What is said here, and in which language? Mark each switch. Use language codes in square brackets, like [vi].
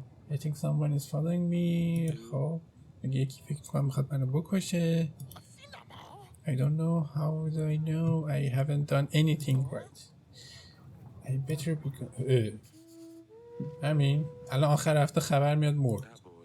[en] I think someone is following me. خب. [fa] یکی فکر کنم میخواد منو بکشه. [en] I don't know. How do I know? I haven't done anything right. I better be... [fa] همین. الان آخر هفته خبر میاد مرد.